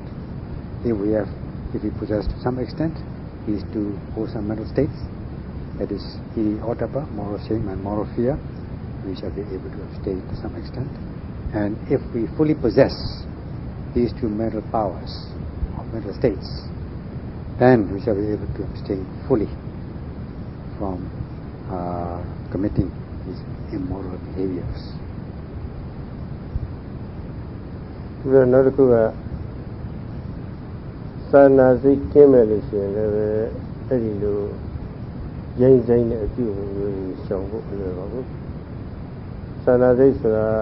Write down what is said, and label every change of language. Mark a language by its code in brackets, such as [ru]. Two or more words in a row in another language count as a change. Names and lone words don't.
[en] If we possess to some extent these two wholesome mental states, that is [pi] hiri ottappa, [en] moral shame and moral fear, we shall be able to abstain to some extent. And if we fully possess these two mental powers or mental states, then we shall be able to abstain fully from committing these immoral behaviors. [my] နောက်တစ်ခုကစာနာစိတ်ကင်းမဲ့လို့ရှိရင်လည်းအဲ့ဒီလိုရိုင်းဆိုင်တဲ့အပြုအမူမျိုးတွေရှောင်ဖို့မလွယ်ပါဘူးစာနာစိတ်ဆိုတာ